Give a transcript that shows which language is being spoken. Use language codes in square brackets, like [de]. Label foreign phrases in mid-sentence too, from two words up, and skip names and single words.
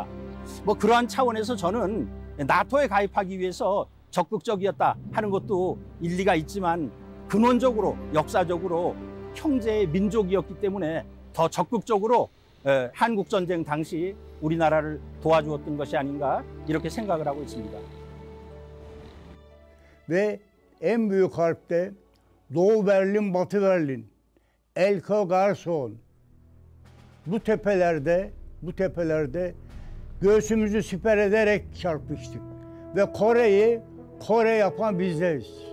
[ko] 뭐 그러한 차원에서 저는 나토에 가입하기 위해서 적극적이었다 하는 것도 일리가 있지만 근원적으로 역사적으로 형제의 민족이었기 때문에 더 적극적으로 한국전쟁 당시 우리나라를 도와주었던 것이 아닌가 이렇게 생각을 하고 있습니다. [tr] Ve en büyük harpte Doğu Berlin, Batı Berlin, Elka, Garson bu tepelerde göğsümüzü siper ederek çarpıştık. Ve Kore'yi Kore yapan bizleriz.